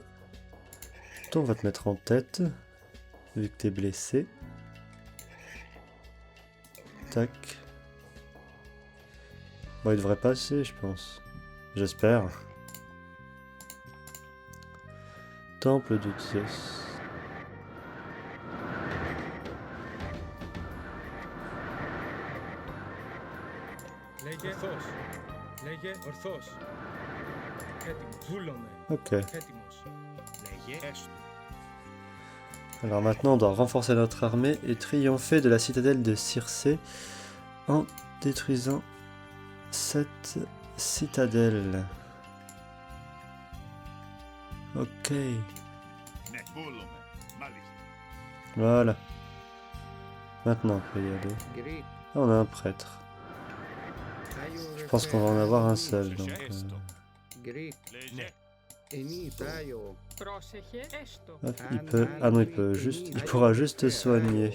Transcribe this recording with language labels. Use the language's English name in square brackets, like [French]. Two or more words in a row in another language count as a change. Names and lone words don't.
[French] Toi, on va te mettre en tête, vu que t'es blessé. Tac. Bon, il devrait passer, je pense. J'espère. Temple de Zeus. [Greek] Λέγε ορθός. Λέγε ορθός. Έτοιμος. Βούλομαι. [French] Ok. [Greek] Έτοιμος. Λέγε έστω. [French] Alors maintenant, on doit renforcer notre armée et triompher de la citadelle de Circé en détruisant cette citadelle. Ok. [Greek] Ναι. Volume. Μάλιστα. [French] Voilà. Maintenant, on peut y aller. Greek, Ah, on a un prêtre. Je pense qu'on va en avoir un seul. Donc, Greek, [Greek] Λέγε. Enitaio, Πρόσεχε, έστω. [French] hop, il peut... Ah non, il pourra juste soigner.